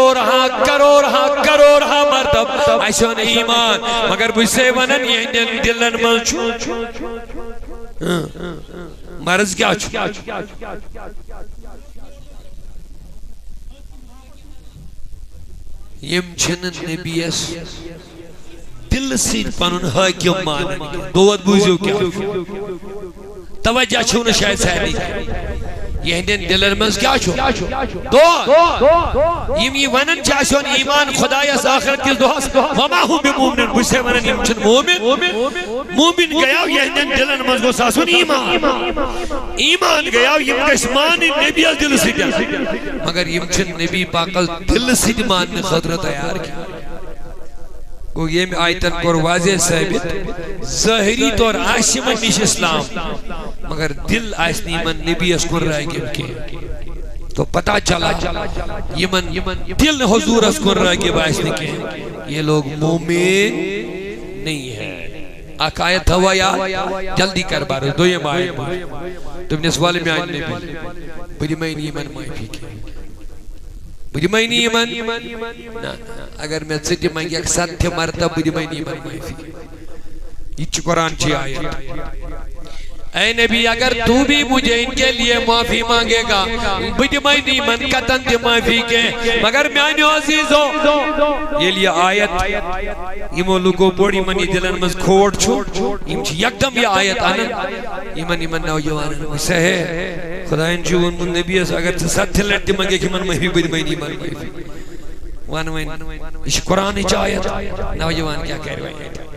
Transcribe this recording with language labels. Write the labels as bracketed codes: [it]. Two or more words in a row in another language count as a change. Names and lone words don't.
[ks] کروڑ ہا مرتب اَسہِ اوٚن ایمان مگر بہٕ چھُسے ونان یِہنٛدٮ۪ن دِلن منٛز چھُ مرض کیا چھُ یم چھنہٕ نبیَس دل سۭتۍ پنُن حٲکِم مانان دود بوٗزِو کیٛاہ توجہ چھُو نہٕ شاید سارنٕے یہندین دلن منٛز کیٛاہ چھُ دود یِم یہِ ونان چھِ اَسہِ اوٚن ایمان خۄدایس ٲخرت کِس دۄہس [ar] وما ہُم بِموٗمنِن [ks] بہٕ چھُسے ونان یِم چھِنہٕ مومن گٔیاو یہندین دلن منٛز گوٚژھ آسُن ایمان گٔیاو یِم گژھِ مانٕنۍ نبیَس دِلہٕ سۭتۍ مگر یِم چھِنہٕ نبی پاکس دلہٕ سۭتۍ ماننہٕ خٲطرٕ تیار کینٛہہ گو یہ آیتن کور واضح ثابت ظاہری طور آسہِ یمن نِش اسلام مگر دل آسہِ نہٕ یمن نبیَس کُن راغب کینٛہہ [ur] تو پتہ چلا [ks] یمن دل حضورس کُن راغب آسہِ نہٕ کینٛہہ [ur] یہ لوگ مومن نہیں ہے [ks] اکھ آیت تھاوا یاد جلدی کر بارس دویم آیت تم نس والے میان نبی بہٕ دِمے نہٕ یمن معٲفی کینٛہہ بہٕ دِمے نہٕ یمن اگر میں ژٕ دِ منگیکھ ستہِ مرتبہٕ بہٕ دِمے نہٕ یمن معٲفی یہ چھُ قرآن چی آیت [ur] اے نبی اگر تو بھی مجھے ان کے لیے معافی مانگے گا [ks] بہٕ دِمے نہٕ یمن قطعاً تہِ معافی کینٛہہ مگر میانیو عزیزو ییٚلہِ یہِ آیت یمو لوٗکو پوٚر یمن یہِ دلن منٛز کھوٹ چھُ یم چھِ یکدم یہِ آیت انان یمن نوجوانن ہے خدایَن چھُ ووٚنمُت نبیَس اگر ژٕ 70 لٹہِ تہِ منگیکھ یمن معافی بہٕ دِمے نہٕ یمن معافی ون وۄنۍ یہِ چھِ قرآنٕچ آیت نوجوان کیٛاہ کرِ وۄنۍ